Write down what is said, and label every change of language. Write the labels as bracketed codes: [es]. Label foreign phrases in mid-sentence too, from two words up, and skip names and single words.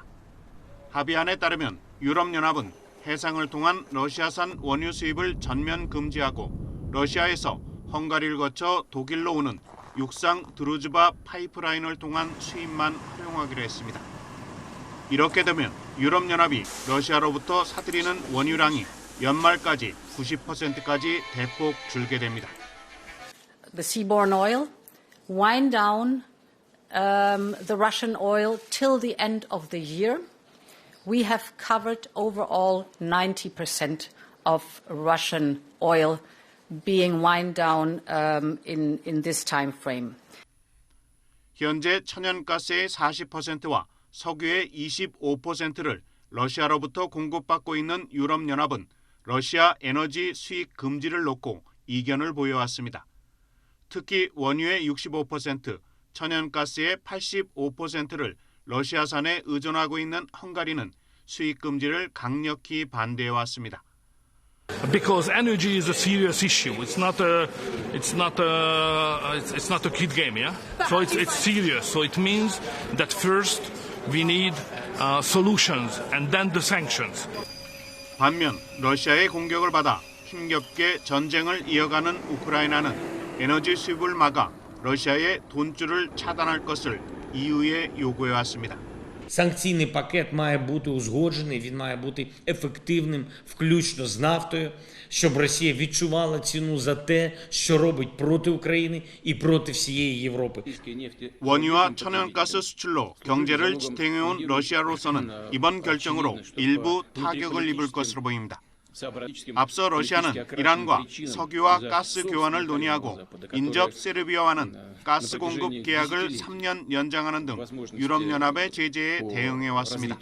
[ko] 합의안에 따르면 유럽연합은 해상을 통한 러시아산 원유 수입을 전면 금지하고 러시아에서 헝가리를 거쳐 독일로 오는 육상 드루즈바 파이프라인을 통한 수입만 활용하기로 했습니다. 이렇게 되면 유럽연합이 러시아로부터 사들이는 원유량이 연말까지 90%까지 대폭 줄게 됩니다. [en] The seaborne oil, wind down the Russian oil till the end of the year. We have covered overall 90% of Russian oil being wind down in this time frame. [ko] 현재 천연가스의 40%와 석유의 25%를 러시아로부터 공급받고 있는 유럽연합은 러시아 에너지 수입 금지를 놓고 이견을 보여왔습니다. 특히 원유의 65%, 천연가스의 85%를 러시아산에 의존하고 있는 헝가리는 수입 금지를 강력히 반대해왔습니다. [en] Because energy is a serious issue. It's not a kid game, yeah. So it's serious. So it means that first we need solutions and then the sanctions. [ko] 반면 러시아의 공격을 받아 힘겹게 전쟁을 이어가는 우크라이나는 에너지 수입을 막아 러시아의 돈줄을 차단할 것을 EU에 요구해왔습니다. [uk] Санкційний пакет має бути узгоджений, він має бути ефективним, включно з нафтою, щоб Росія відчувала ціну за те, що робить проти України і проти всієї Європи. [ko] 원유와 천연가스 수출로 경제를 지탱해온 러시아로서는 이번 결정으로 일부 타격을 입을 것으로 보입니다. 앞서 러시아는 이란과 석유와 가스 교환을 논의하고 인접 세르비아와는 가스 공급 계약을 3년 연장하는 등 유럽연합의 제재에 대응해왔습니다.